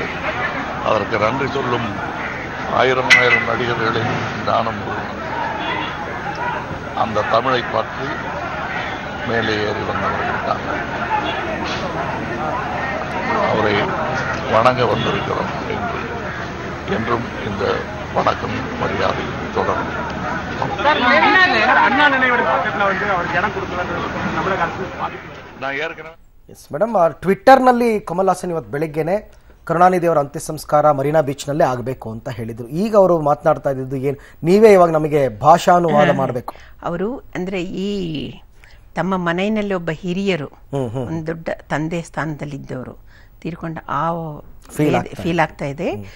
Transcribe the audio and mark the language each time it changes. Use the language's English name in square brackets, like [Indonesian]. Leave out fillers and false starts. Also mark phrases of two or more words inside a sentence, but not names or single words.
[Tamil] அதற்கு நன்றி சொல்லும் ஆயிரம் நடிகர்களில் நானும் அந்த தமிழை பற்றி மேலே ஏறி வந்தவர்கள் அவரை வணங்க வந்திருக்கிறோம். என்றும் இந்த வணக்கம் மரியாதை தொடரும். நான் ஏற்கனவே [Kannada] ಮೇಡಮ್ ಟ್ವಿಟ್ಟರ್ನಲ್ಲಿ ಕಮಲ್ ಹಾಸನ್ ಇವತ್ತು ಬೆಳಿಗ್ಗೆನೆ ಕರುಣಾನಿಧಿ ಅವರ ಅಂತ್ಯ ಸಂಸ್ಕಾರ ಮರೀನಾ ಬೀಚ್ನಲ್ಲೇ ಆಗಬೇಕು ಅಂತ ಹೇಳಿದ್ರು. ಈಗ ಅವರು ಮಾತನಾಡ್ತಾ ಇದ್ದು ಏನು, ನೀವೇ ಇವಾಗ ನಮಗೆ ಭಾಷಾನುವಾದ ಮಾಡಬೇಕು. ಅವರು ಅಂದ್ರೆ ಈ ತಮ್ಮ ಮನೆಯಲ್ಲಿ ಒಬ್ಬ ಹಿರಿಯರು, ಒಂದು ದೊಡ್ಡ ತಂದೆ ಸ್ಥಾನದಲ್ಲಿದ್ದವರು ತೀರ್ಕೊಂಡ ಆ ಫೀಲ್ ಆಗ್ತಾ ಇದೆ.